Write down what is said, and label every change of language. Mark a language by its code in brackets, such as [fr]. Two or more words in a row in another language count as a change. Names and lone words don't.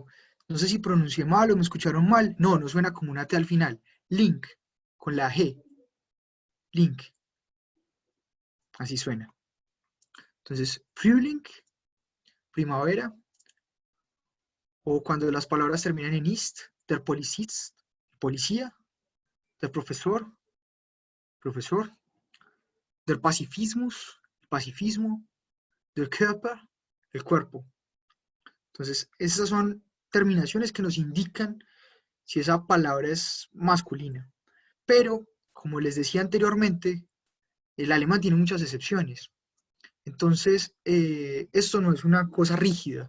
[es] No sé si pronuncié mal o me escucharon mal. No, no suena como una T al final. Link, con la G. Link. Así suena. Entonces, Frühling, primavera. O cuando las palabras terminan en ist, [de] der Polizist, [es] policía, [de] der Profesor, [es] profesor, [de] der Pacifismus, pacifismo, der Körper, [es] el cuerpo. Entonces, esas son terminaciones que nos indican si esa palabra es masculina. Pero, como les decía anteriormente, el alemán tiene muchas excepciones. Entonces, esto no es una cosa rígida.